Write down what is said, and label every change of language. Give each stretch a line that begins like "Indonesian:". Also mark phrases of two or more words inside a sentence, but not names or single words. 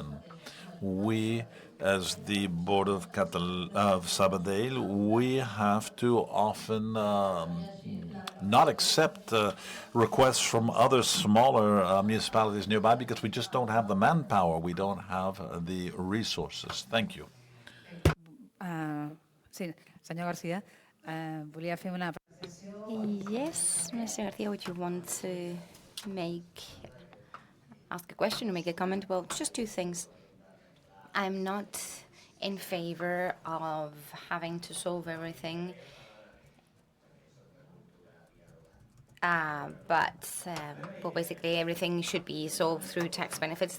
English: We, as the board of Sabadell, we have to often not accept requests from other smaller municipalities nearby because we just don't have the manpower, we don't have the resources. Thank you.
Catalan: Sí, senyor Garcia, volia fer una...
English: Yes, Mr. Garcia, would you want to ask a question or make a comment? Well, just two things. I'm not in favor of having to solve everything, but basically everything should be solved through tax benefits.